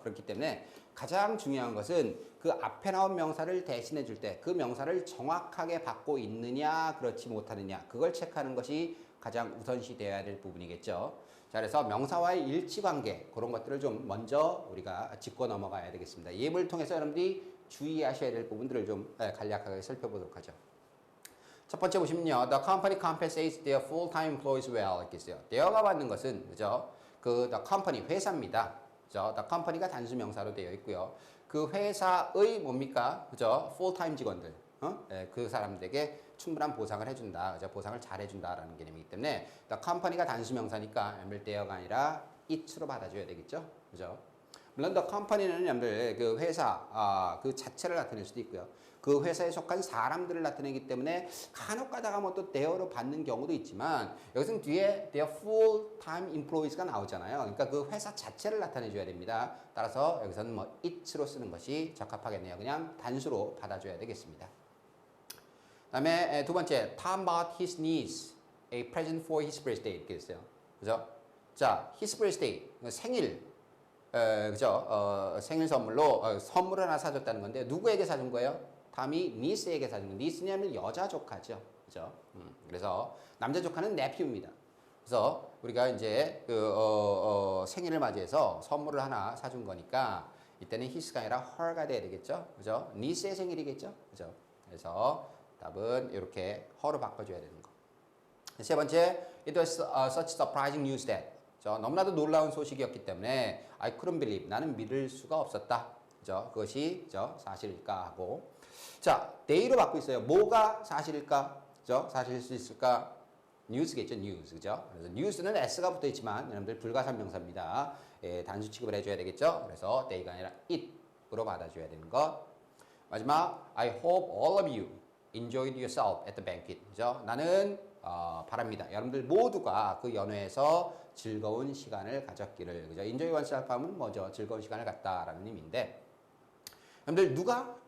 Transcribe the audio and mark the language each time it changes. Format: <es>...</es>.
<ko>그렇기 때문에 가장 중요한 것은 그 앞에 나온 명사를 대신해줄 때 그 명사를 정확하게 받고 있느냐, 그렇지 못하느냐, 그걸 체크하는 것이 가장 우선시 되어야 될 부분이겠죠. 자, 그래서 명사와의 일치관계, 그런 것들을 좀 먼저 우리가 짚고 넘어가야 되겠습니다. 예문을 통해서 여러분들이 주의하셔야 될 부분들을 좀 간략하게 살펴보도록 하죠. 첫 번째 보시면요.</ko> <en>The company compensates their full-time employees well.</en> <ko>이렇게 있어요. their가 받는 것은, 그죠? the company, 회사입니다. 그죠? the company가 단수 명사로 되어 있고요. 그 회사의 뭡니까? 그죠? full-time 직원들. 그 사람들에게 충분한 보상을 해준다. 그죠? 보상을 잘 해준다라는 개념이기 때문에 the company가 단수 명사니까 their가 아니라 it로 받아줘야 되겠죠? 그죠? 물론 the company는 여러분들 그 회사 그 자체를 나타낼 수도 있고요. 그 회사에 속한 사람들을 나타내기 때문에 간혹 가다가 뭐 또 their로 받는 경우도 있지만 여기서는 뒤에 their full-time employees가 나오잖아요. 그러니까 그 회사 자체를 나타내줘야 됩니다. 따라서 여기서는 뭐 it로 쓰는 것이 적합하겠네요. 그냥 단수로 받아줘야 되겠습니다.</ko> <en>그다음에 두 번째, Tom bought his niece a present for his birthday</en> <ko>이렇게 했어요. 그죠? 자, his birthday 생일. 그죠? 생일 선물로 선물을 하나 사줬다는 건데 누구에게 사준 거예요? 탐이 니스에게 사준 거예요. 니스냐면 여자 조카죠. 그죠? 그래서 남자 조카는 네피우입니다. 그래서 우리가 이제 생일을 맞이해서 선물을 하나 사준 거니까 이때는 his가 아니라 her가 돼야 되겠죠? 그죠? 니스의 생일이겠죠? 그죠? 그래서 답은 이렇게 her로 바꿔줘야 되는 거. 세 번째,</ko> <en>it was such surprising news that</en> <ko>너무나도 놀라운 소식이었기 때문에</ko> <en>I couldn't believe,</en> <ko>나는 믿을 수가 없었다. 그죠? 그것이 사실일까 하고, 자, they로 받고 있어요. 뭐가 사실일까? 그죠? 사실일 수 있을까? news겠죠, news. 그죠? 그래서 news는 s가 붙어 있지만 여러분들 불가산명사입니다. 단수 취급을 해줘야 되겠죠? 그래서 they가 아니라 it으로 받아줘야 되는 것. 마지막,</ko> <en>I hope all of you enjoyed yourself at the banquet.</en> <ko>그죠? 나는 바랍니다. 여러분들 모두가 그 연회에서 즐거운 시간을 가졌기를. 그죠? enjoy oneself 하면 뭐죠? 즐거운 시간을 갖다라는 의미인데, 여러분들 누가?</ko>